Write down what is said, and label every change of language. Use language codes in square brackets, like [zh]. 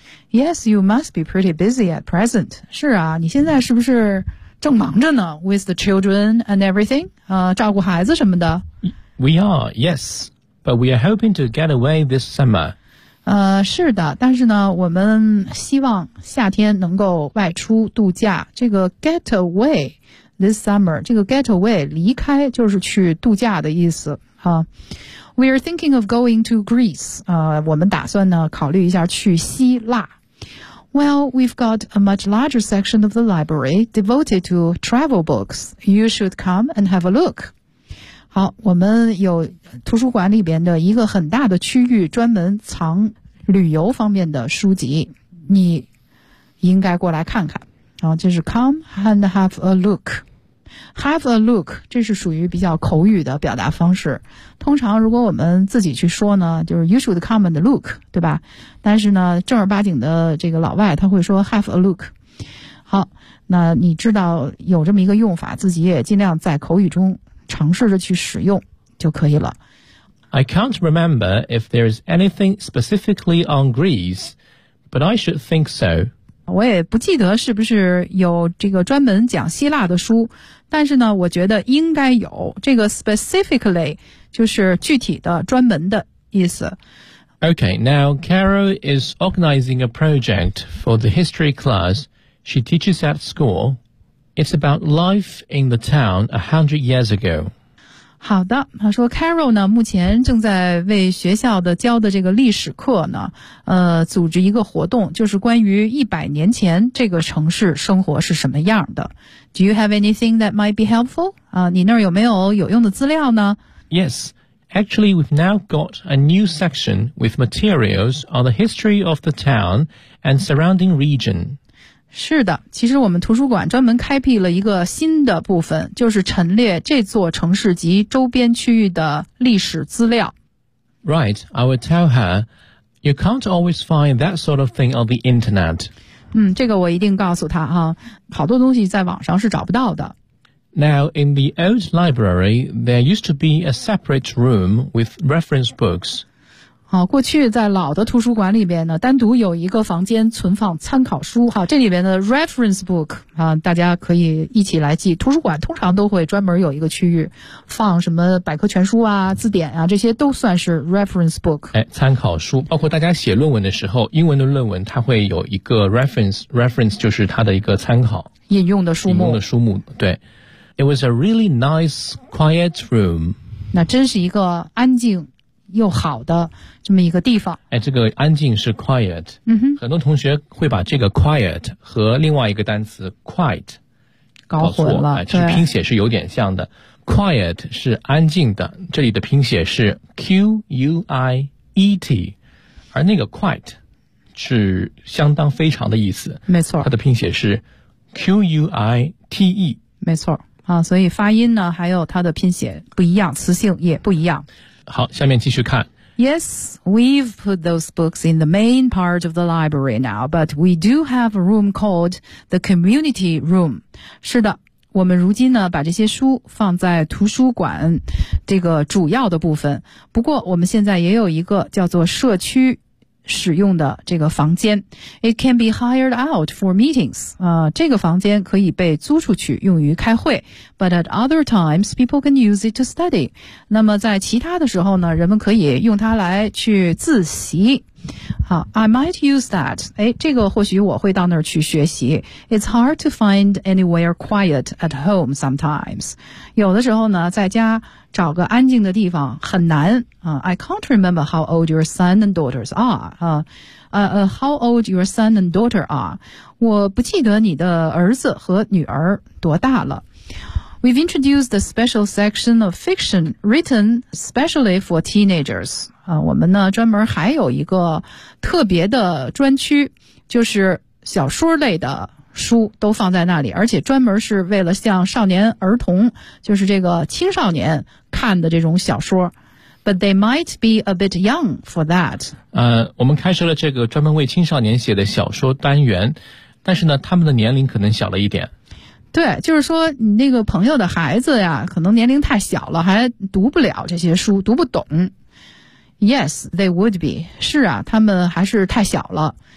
[en] Yes, you must be pretty busy at present. [zh] 是啊，你现在是不是正忙着呢 ？ [en] With the children and everything, [zh] 照顾孩子什么的。 [en] We are, yes, but we are hoping to get away this summer. [zh] 是的，但是呢，我们希望夏天能够外出度假。这个 [en] get away this summer, [zh] 这个 [en] get away [zh] 离开就是去度假的意思。 [en] We are thinking of going to Greece. [zh] 我们打算呢考虑一下去希腊。 [en] Well, we've got a much larger section of the library devoted to travel books. You should come and have a look. [zh] 好，我们有图书馆里边的一个很大的区域专门藏旅游方面的书籍，你应该过来看看。然后就是 [en] come and have a look. Have a look, [zh] 这是属于比较口语的表达方式。通常如果我们自己去说呢，就是 [en] you should come and look, [zh] 对吧？但是呢，正儿八经的这个老外他会说 [en] have a look。 [zh] 好，那你知道有这么一个用法，自己也尽量在口语中尝试着去使用就可以了。 [en] I can't remember if there's anything specifically on Greece, but I should think so. [zh] 我也不记得是不是有这个专门讲希腊的书，但是呢，我觉得应该有，这个 specifically 就是具体的、专门的意思。 [en] Okay, now Carol is organizing a project for the history class she teaches at school. It's about life in the town 100 years ago. [zh] 好的，他说 Carol 呢，目前正在为学校的教的这个历史课呢，组织一个活动，就是关于100年前这个城市生活是什么样的。 [en] Do you have anything that might be helpful? [zh] 你那儿有没有有用的资料呢 [en] ？Yes, actually, we've now got a new section with materials on the history of the town and surrounding region. [zh] 是的，其实我们图书馆专门开辟了一个新的部分，就是陈列这座城市及周边区域的历史资料。 [en] Right, I will tell her, you can't always find that sort of thing on the internet. [zh] 这个我一定告诉她啊，好多东西在网上是找不到的。 [en] Now, in the old library, there used to be a separate room with reference books. [zh] 好，过去在老的图书馆里边呢，单独有一个房间存放参考书。好，这里边的 reference book 啊，大家可以一起来记。图书馆通常都会专门有一个区域，放什么百科全书啊、字典啊，这些都算是 reference book。哎，参考书，包括大家写论文的时候，英文的论文它会有一个 reference 就是它的一个参考引用的书目。引用的书目，对。 [en] It was a really nice quiet room. [zh] 那真是一个安静。又好的这么一个地方。哎，这个安静是 quiet。很多同学会把这个 quiet 和另外一个单词 quite 搞混了。其实拼写是有点像的。quiet 是安静的，这里的拼写是 quiet， 而那个 quite 是相当非常的意思。没错。它的拼写是 quite。没错。啊，所以发音呢，还有它的拼写不一样，词性也不一样。好，下面继续看。 [en] Yes, we've put those books in the main part of the library now, but we do have a room called the community room. [zh] 是的，我们如今呢把这些书放在图书馆这个主要的部分。不过我们现在也有一个叫做社区使用的这个房间。 [en] It can be hired out for meetings. [zh] 这个房间可以被租出去用于开会。 [en] But at other times, people can use it to study. [zh] 那么在其他的时候呢，人们可以用它来去自习。 [en] 好， I might use that. [zh] 这个或许我会到那儿去学习。 [en] It's hard to find anywhere quiet at home sometimes. [zh] 有的时候呢，在家找个安静的地方很难。 [en] I can't remember how old your son and daughters are. How old your son and daughter are. [zh] 我不记得你的儿子和女儿多大了。 [en] We've introduced a special section of fiction written specially for teenagers. [zh] 我们呢专门还有一个特别的专区，就是小说类的书都放在那里，而且专门是为了向少年儿童，就是这个青少年看的这种小说。 [en] But they might be a bit young for that. [zh] 我们开设了这个专门为青少年写的小说单元，但是呢，他们的年龄可能小了一点。对，就是说你那个朋友的孩子呀，可能年龄太小了，还读不了这些书，读不懂。 [en] Yes, they would be. [zh] 是啊，他们还是太小了。